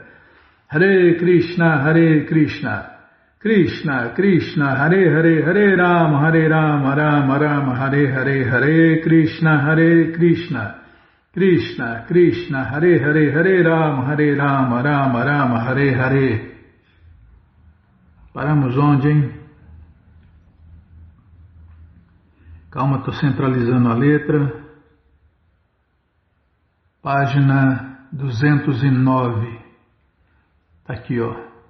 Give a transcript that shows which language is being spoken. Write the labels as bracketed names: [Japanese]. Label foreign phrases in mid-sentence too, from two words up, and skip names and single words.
[Sanskrit] हरे कृष्ण कृष्ण कृष्ण हरे हरे हरे राम राम राम हरे हरे हरे कृष्ण कृष्ण कृष्ण हरे हरे हरे राम राम राम हरे हरे. [Portuguese] Paramos onde, hein? Calma, estou centralizando a letra. Página 209. Está aqui, ó.